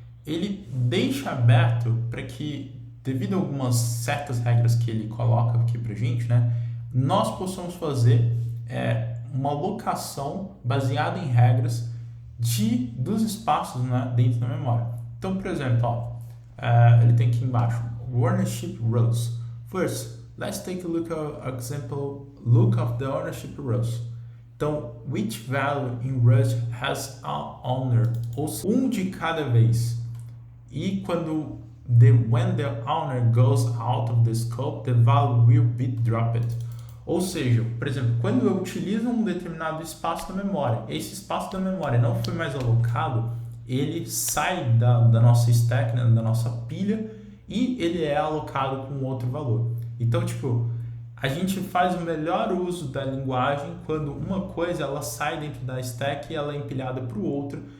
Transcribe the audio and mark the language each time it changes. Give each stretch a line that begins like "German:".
Portuguese: Ele deixa aberto para que, devido a algumas certas regras que ele coloca aqui pra gente, né, nós possamos fazer uma alocação baseada em regras dos espaços, né, dentro da memória. Então, por exemplo, ó, ele tem aqui embaixo ownership rules.
English: First, let's take a look of the ownership rules. Então, which value in Rust has an owner?
Portuguese: Ou seja, de cada vez. E quando
English: when the owner goes out of the scope, the value will be dropped.
Portuguese: Ou seja, por exemplo, quando eu utilizo um determinado espaço da memória, esse espaço da memória não foi mais alocado, ele sai da nossa stack, né, da nossa pilha, e ele é alocado com outro valor. Então, tipo, a gente faz o melhor uso da linguagem quando uma coisa ela sai dentro da stack e ela é empilhada para o outro.